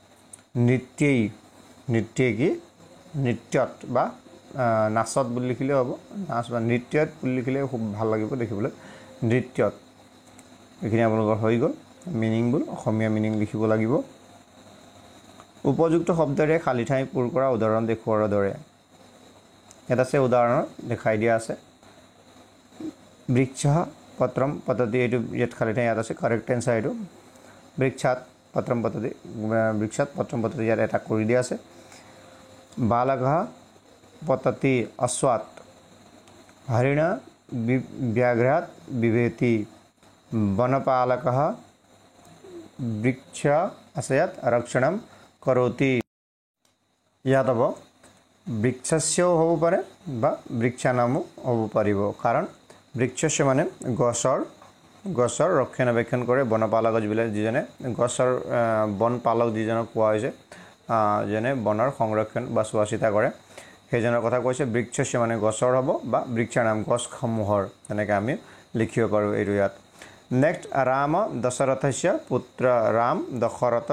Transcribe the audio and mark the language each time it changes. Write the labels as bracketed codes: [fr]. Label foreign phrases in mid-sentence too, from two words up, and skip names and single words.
[as] নৃত্যত বা নাচত বুলি লিখিলে হ'ব নাচ বা নৃত্যত বুলি লিখিলে খুব ভাল লাগিব দেখিবলৈ নৃত্যত এখিনি আপোনালোকৰ হৈ গ'ল মিনিং বুল অসমীয়া মিনিং লিখিব লাগিব উপযুক্ত শব্দৰে খালি ঠাই পূৰ কৰা উদাহৰণ দেখুৱাৰ দৰে এটা আছে উদাহৰণ দেখাই দিয়া আছে [sa] वृक्ष पत्रम् पतति [as] এটো ইয়াত খালি ঠাই ইয়াত আছে [en] correct answer [as] এটো [sa] वृक्षात् पत्रम् पतति [as] বৃক্ষাত [sa] पत्रम् पतति [as] ইয়াত এটা কৰি দিয়া আছে [sa] बालकः पतति अश्वात् हरिण व्याघ्रात् बिभेति वनपालकः वृक्ष आशयात् रक्षणं करोति [as] ইয়াত হ'ব বৃক্ষস্য হ'ব পাৰে বা বৃক্ষানামো হ'ব পাৰিব কাৰণ বৃক্ষস্য মানে গছৰ ৰক্ষণাবেক্ষণ কৰে বনপালক যিজনে গছৰ বনপালক যিজনক কোৱা হৈছে যেনে বনৰ সংৰক্ষণ বা চোৱাচিতা কৰে সেইজনৰ কথা কৈছে বৃক্ষস্য মানে গছৰ হ'ব বা বৃক্ষানাম গছসমূহৰ তেনেকৈ আমি লিখিব পাৰোঁ এইটো ইয়াত নেক্সট [sa] राम दशरथस्य पुत्र [as] ৰাম দশৰথৰ